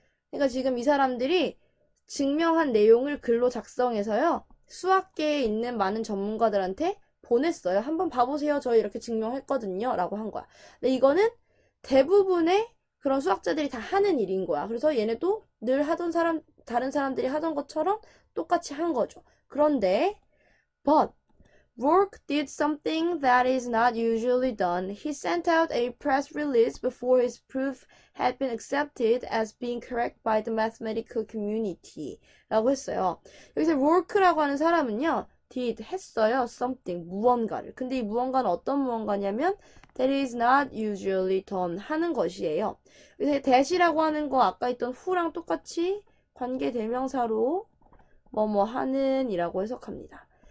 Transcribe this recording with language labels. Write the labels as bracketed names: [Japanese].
[Korean] 그러니까 지금 이 사람들이 증명한 내용을 글로 작성해서요. 수학계에 있는 많은 전문가들한테 보냈어요. 한번 봐보세요. 저 이렇게 증명했거든요. 라고 한 거야. 근데 이거는 대부분의 그런 수학자들이 다 하는 일인 거야. 그래서 얘네도 늘 하던 다른 사람들이 하던 것처럼 똑같이 한 거죠. 그런데, [English] but, Rourke did something that is not usually done. He sent out a press release before his proof had been accepted as being correct by the mathematical community. [Korean] 라고 했어요. 여기서 Rourke라고 하는 사람은요. did, 했어요. something, 무언가를. 근데 이 무언가는 어떤 무언가냐면 [English] that is not usually done [Korean] 하는 것이에요. 그래서 that이라고 하는 거 아까 있던 who랑 똑같이 관계 대명사로 뭐뭐 하는 이라고 해석합니다.